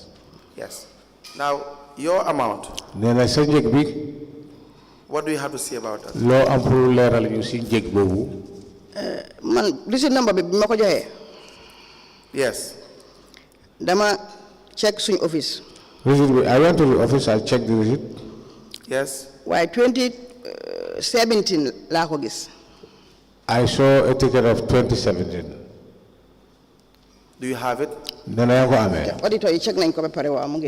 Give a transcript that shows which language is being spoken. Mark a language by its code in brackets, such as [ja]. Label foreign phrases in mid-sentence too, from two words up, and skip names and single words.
[en] Yes. Now, your amount, [wo] nena sa njëg bi [en] what do you have to say about that? [wo] loo am pour leeral ñu si njëg boobu man receipt number bi ma ko joxee [en] Yes. [wo] dama check suñ office receipt bi [en] I went to the office I checked the receipt Yes. [wo] waaye 2017 laa ko gis [en] I saw a ticket of 2017 Do you have it? [wo] nena yaa ko amee auditor yi check nañ ko ba pare waaw mu ngi